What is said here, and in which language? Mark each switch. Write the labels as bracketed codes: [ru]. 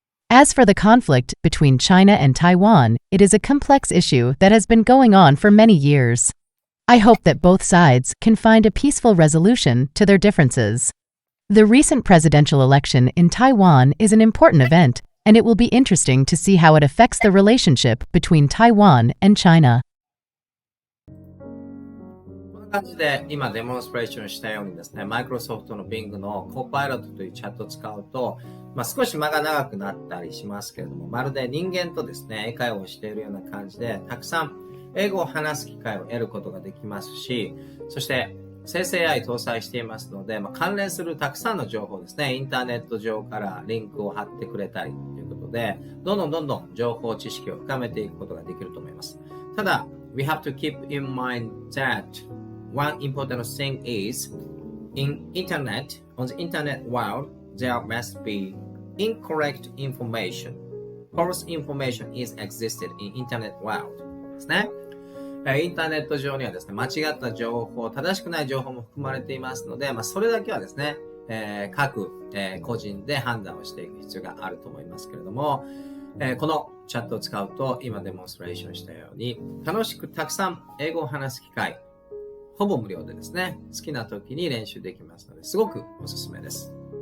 [en] As for the conflict between China and Taiwan, it is a complex issue that has been going on for many years. I hope that both sides can find a peaceful resolution to their differences. The recent presidential election in Taiwan is an important event, and it will be interesting to see how it affects the relationship between Taiwan and China. [ja] こんな感じで今デモンストレーションしたようにですね、マイクロソフトの Bing のコパイロットというチャットを使うと、少し間が長くなったりしますけれども、まるで人間とですね、英会話をしているような感じで、たくさん英語を話す機会を得ることができますし、そして生成 AI 搭載していますので、関連するたくさんの情報ですね、インターネット上からリンクを貼ってくれたりということで、どんどん情報知識を深めていくことができると思います。ただ、 [en] we have to keep in mind that one important thing is on the internet world, there must be incorrect information. False information is existed in internet world [ja] ですね。インターネット上にはですね、間違った情報、正しくない情報も含まれていますので、それだけはですね、各、個人で判断をしていく必要があると思いますけれども、このチャットを使うと、今デモンストレーションしたように、楽しくたくさん英語を話す機会、ほぼ無料でですね、好きな時に練習できますので、すごくおすすめです。